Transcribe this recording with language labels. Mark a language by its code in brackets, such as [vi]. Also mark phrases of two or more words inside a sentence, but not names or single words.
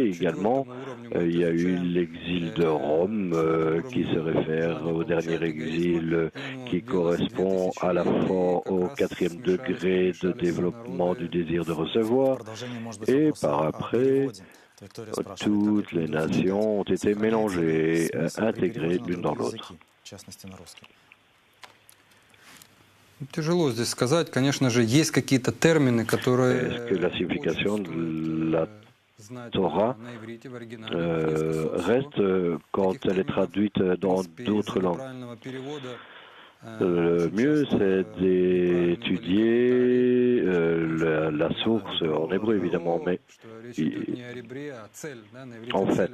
[fr] Également, il y a eu l'exil de Rome qui se réfère au dernier exil qui correspond à la fois au 4e degré de développement du désir de recevoir. Et par après, toutes les nations ont été mélangées, intégrées l'une dans l'autre. [ru] Тяжело здесь сказать. Конечно же, есть какие-то термины, которые... [fr] Est-ce que la signification de la Torah reste quand elle est traduite dans d'autres langues? Le mieux, c'est d'étudier la source en hébreu, évidemment, mais en fait,